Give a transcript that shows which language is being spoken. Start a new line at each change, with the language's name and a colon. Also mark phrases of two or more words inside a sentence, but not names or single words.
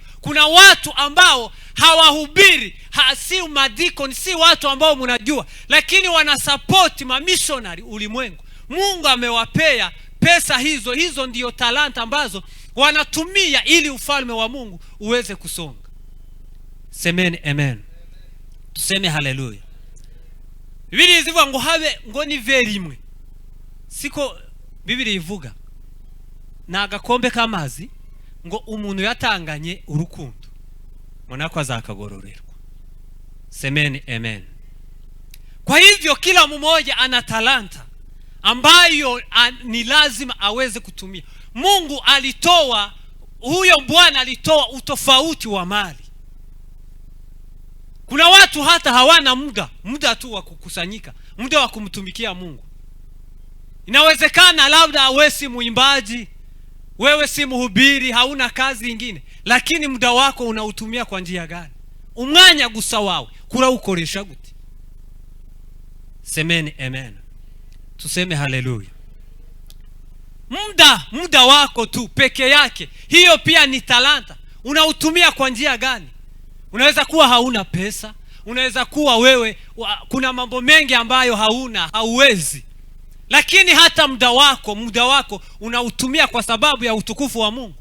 Swahili: Kuna watu ambao hawahubiri, si madikoni, si watu ambao mnajua, lakini wanasapoti mamishonari ulimwengu. Mungu amewapea pesa hizo, hizo ndio talanta ambazo wanatumia ili ufalme wa Mungu uweze kusonga. Semeni amen. Tuseme haleluya.
Rundi: Biblia izivuga ngo habe ngo ni verimwe, siko Biblia ivuga na agakombe k'amazi ngo umuntu yatanganye urukundo monako azakagororerwa.
Swahili: Semeni amen. Kwa hivyo kila mmoja ana talanta ambayo ni lazima aweze kutumia. Mungu alitoa, huyo Bwana alitoa utofauti wa mali. Kuna watu hata hawana muda tu wa kukusanyika, muda wa kumtumikia Mungu. Inawezekana labda wewe si mwimbaji, wewe si mhubiri, hauna kazi nyingine, lakini muda wako unautumia kwa njia gani?
Rundi: Umwanya gusa wawe kura ukoresha gute?
Swahili: Semeni amen. Tuseme haleluya. Muda wako tu peke yake, hiyo pia ni talanta. Unautumia kwa njia gani? Unaweza kuwa hauna pesa, unaweza kuwa wewe kuna mambo mengi ambayo hauwezi, lakini hata muda wako unautumia kwa sababu ya utukufu wa Mungu.